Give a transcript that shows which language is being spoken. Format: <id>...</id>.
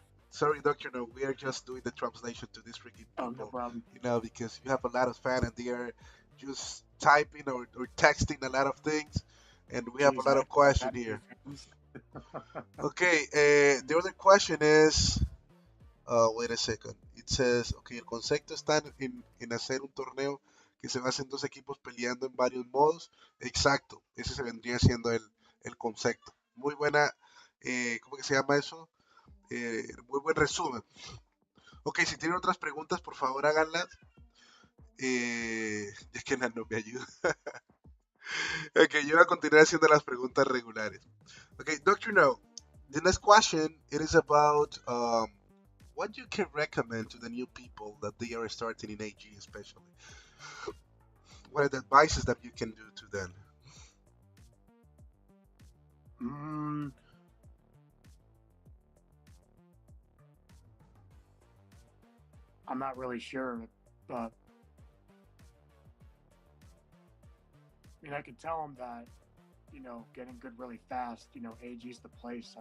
<en>Sorry, Dr.Know, we are just doing the translation to these freaking Oh, no people, problem. because you have a lot of fans and they are just typing or texting a lot of things, and we have a Jeez, lot I of questions here. fans. Okay, the other question is, wait a second. It says, okay,</en> <es>el concepto está en hacer un torneo que se basa en dos equipos peleando en varios modos. Exacto, ese se vendría siendo el concepto. Muy buena, ¿cómo que se llama eso? Muy buen resumen. Ok, si tienen otras preguntas, por favor háganlas. Es que no me ayuda. Ok, yo voy a continuar haciendo las preguntas regulares.</es> <en>Ok, Doctor No, the next question it is about what you can recommend to the new people that they are starting in AG, especially. What are the advices that you can do to them? Mm, I'm not really sure, but I mean, I could tell them that, getting good really fast, AG's the place.</en>